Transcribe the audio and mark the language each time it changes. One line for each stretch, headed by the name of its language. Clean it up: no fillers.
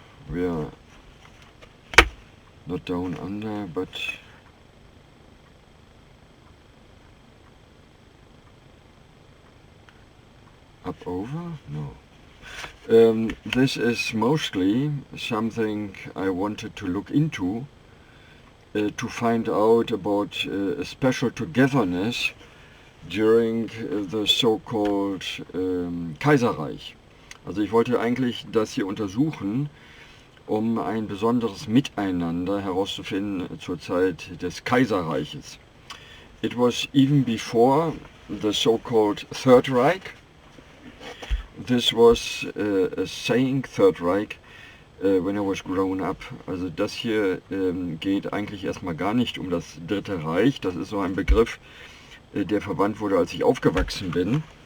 English: We are not down under, but up over? No. This is mostly something I wanted to look into to find out about a special togetherness during the so-called Kaiserreich.
German: Also ich wollte eigentlich das hier untersuchen, um ein besonderes Miteinander herauszufinden zur Zeit des Kaiserreiches.
English: It was even before the so-called Third Reich. This was a saying, Third Reich, when I was grown up.
German: Also das hier geht eigentlich erstmal gar nicht um das Dritte Reich. Das ist so ein Begriff, der verwandt wurde, als ich aufgewachsen bin.